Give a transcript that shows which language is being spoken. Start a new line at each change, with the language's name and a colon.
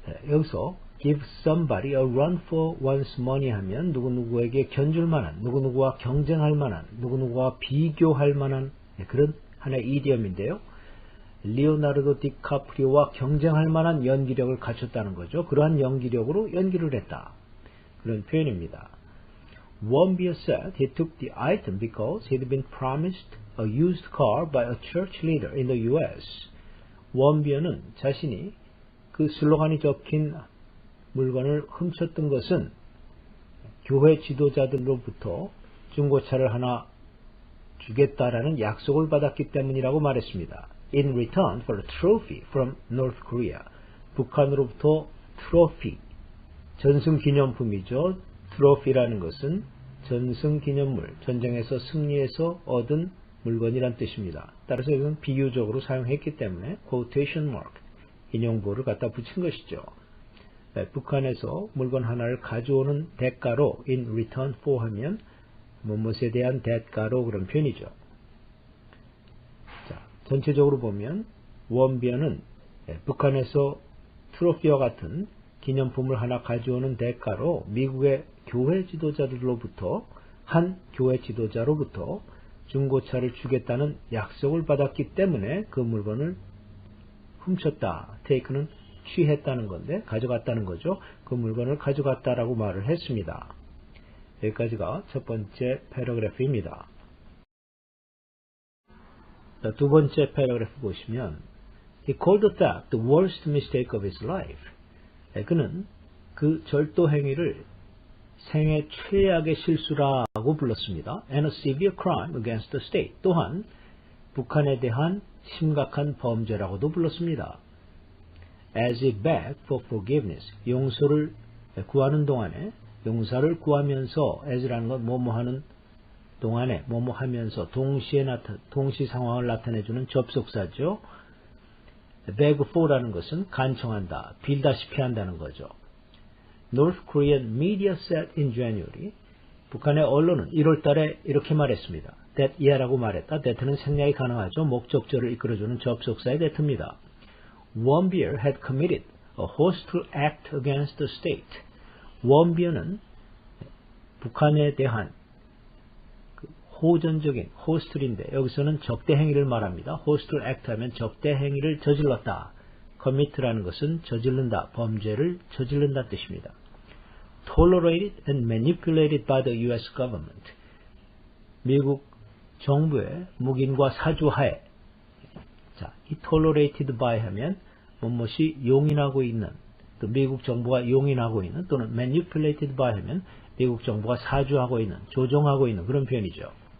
Korean: 여기서 give somebody a run for one's money 하면 누구누구에게 견줄 만한, 누구누구와 경쟁할 만한, 누구누구와 비교할 만한 그런 하나의 이디엄인데요. 리오나르도 디카프리오와 경쟁할 만한 연기력을 갖췄다는 거죠. 그러한 연기력으로 연기를 했다. 그런 표현입니다.
English: Warmbier said he took the item because he'd been promised a used car by a church leader in the U.S.
Korean: 원비어는 자신이 그 슬로건이 적힌 물건을 훔쳤던 것은 교회 지도자들로부터 중고차를 하나 주겠다라는 약속을 받았기 때문이라고 말했습니다.
English: In return for a trophy from North Korea.
Korean: 북한으로부터 트로피, 전승기념품이죠. 트로피라는 것은 전승기념물, 전쟁에서 승리해서 얻은 물건이란 뜻입니다. 따라서 이건 비유적으로 사용했기 때문에 quotation mark, 인용보를 갖다 붙인 것이죠. 북한에서 물건 하나를 가져오는 대가로 in return for 하면 무엇에 대한 대가로 그런 표현이죠. 자, 전체적으로 보면 원비어는 북한에서 트로피와 같은 기념품을 하나 가져오는 대가로 미국의 교회 지도자들로부터 한 교회 지도자로부터 중고차를 주겠다는 약속을 받았기 때문에 그 물건을 훔쳤다. take는 취했다는 건데 가져갔다는 거죠. 그 물건을 가져갔다라고 말을 했습니다. 여기까지가 첫 번째 패러그래프입니다. 자, 두 번째 패러그래프 보시면
English: He called the theft the worst mistake of his life.
Korean: 그는 그 절도 행위를 생애 최악의 실수라고 불렀습니다.
English: And a severe crime against the state.
Korean: 또한 북한에 대한 심각한 범죄라고도 불렀습니다.
English: As he begged for forgiveness.
Korean: 용서를 구하는 동안에 용서를 구하면서 as라는 건 뭐뭐하는 동안에 뭐뭐하면서 동시 상황을 나타내주는 접속사죠. beg for라는 것은 간청한다, 빌다시피 한다는 거죠.
English: North Korean media said in January,
Korean: 북한의 언론은 1월 달에 이렇게 말했습니다. that year라고 말했다. that는 생략이 가능하죠. 목적절을 이끌어주는 접속사의 that입니다.
English: Warmbier had committed a hostile act against the state.
Korean: Warmbier는 북한에 대한 호전적인 호스틀인데 여기서는 적대 행위를 말합니다. 호스틀 액트 하면 적대 행위를 저질렀다. commit라는 것은 저지른다, 범죄를 저지른다는 뜻입니다.
English: tolerated and manipulated by the U.S. government.
Korean: 미국 정부의 묵인과 사주하에. 자, 이 tolerated by 하면 무엇이 용인하고 있는, 또 미국 정부가 용인하고 있는, 또는 manipulated by 하면 미국 정부가 사주하고 있는, 조종하고 있는 그런 표현이죠.